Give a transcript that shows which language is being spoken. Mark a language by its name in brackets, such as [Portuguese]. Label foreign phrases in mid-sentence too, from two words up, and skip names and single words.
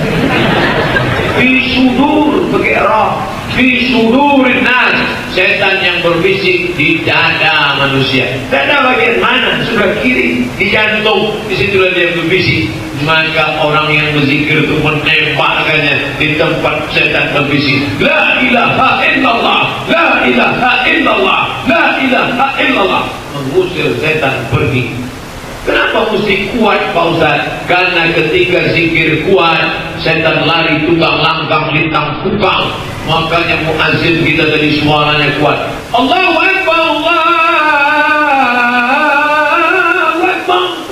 [Arabic] Fi sudur, [Indonesian] pakai ra. [Arabic] Fi sudurin nas, [Indonesian] setan yang berbisik di dada manusia. Dada bagian mana? Sebelah kiri, di jantung. Disitulah dia berbisik. Maka orang yang berzikir itu menembakkannya di tempat setan berbisik. [Arabic] La ilaha illallah, la ilaha illallah, la ilaha illallah. [Indonesian] Mengusir setan pergi. Kenapa mesti kuat Pak Ustaz? Karena ketika zikir kuat, setan lari tukang langgang lintang tukang. Makanya muazzin kita tadi suaranya kuat. [Arabic] Allahu Akbar, Allahu Akbar.